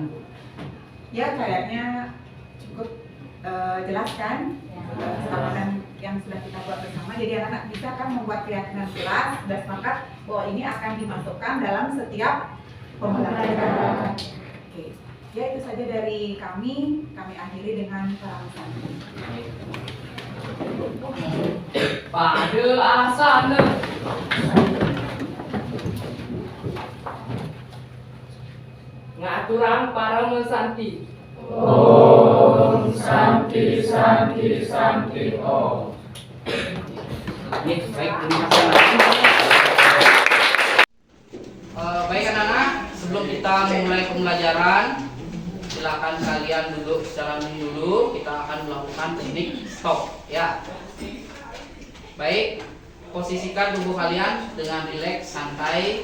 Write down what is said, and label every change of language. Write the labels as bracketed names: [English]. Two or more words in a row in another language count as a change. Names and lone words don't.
[Indonesian] Ya, kayaknya cukup jelas kan kesepakatan yang sudah kita buat bersama. Jadi anak-anak bisa kan membuat keyakinan jelas dan sepakat bahwa ini akan dimasukkan dalam setiap pembelajaran. Oke, ya itu saja dari kami. Kami akhiri dengan peramusan. [Balinese] Pada asana ngaturan para mesanti. [Sanskrit] Om Santi Santi Santi Om. [Indonesian] Baik, terima kasih. Baik anak-anak, sebelum kita memulai pembelajaran, silakan kalian duduk secara dulu. Kita akan melakukan teknik stop, ya. Baik, posisikan tubuh kalian dengan rileks, santai.